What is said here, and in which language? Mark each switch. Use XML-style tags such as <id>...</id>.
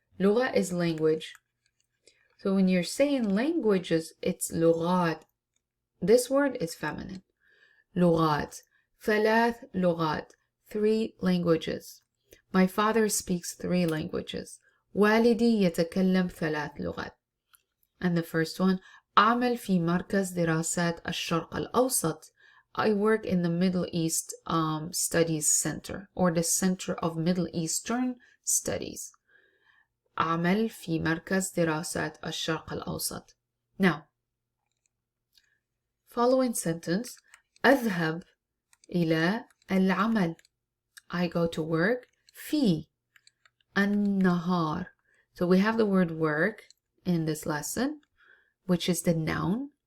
<en>لغة is language. So when you're saying languages, it's لغات. This word is feminine. لغات. 3 لغات. 3 languages. My father speaks 3 languages.</en> <ar>والدي يتكلم 3 لغات.</ar> <en>And the first one,</en> <ar>أعمل في مركز دراسات الشرق الأوسط.</ar> <en>I work in the Middle East Studies Center, or the Center of Middle Eastern Studies.</en> <ar>أعمل في مركز دراسات الشرق الأوسط.</ar> <en>Now, following sentence,</en> <ar>أذهب إلى العمل.</ar> <en>I go to work</en> <ar>في النهار.</ar> <en>So we have the word work in this lesson, which is the noun.</en>